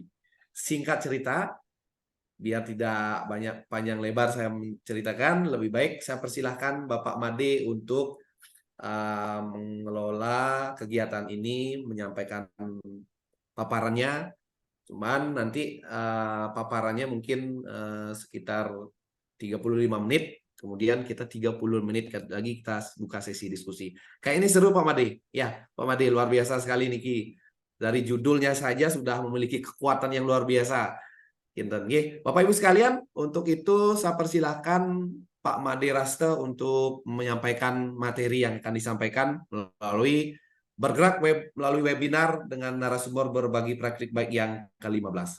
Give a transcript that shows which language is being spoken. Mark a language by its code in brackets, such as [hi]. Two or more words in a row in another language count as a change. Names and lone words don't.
[id] Singkat cerita, biar tidak banyak panjang lebar saya menceritakan, lebih baik saya persilahkan Bapak Made untuk mengelola kegiatan ini, menyampaikan paparannya. Cuman nanti paparannya mungkin sekitar 35 menit. Kemudian kita 30 menit lagi kita buka sesi diskusi. Kayak ini seru Pak Made. Ya, Pak Made luar biasa sekali Niki. Dari judulnya saja sudah memiliki kekuatan yang luar biasa. Bapak Ibu sekalian, untuk itu saya persilahkan Pak Made Raste untuk menyampaikan materi yang akan disampaikan melalui webinar dengan narasumber berbagi praktik baik yang ke-15.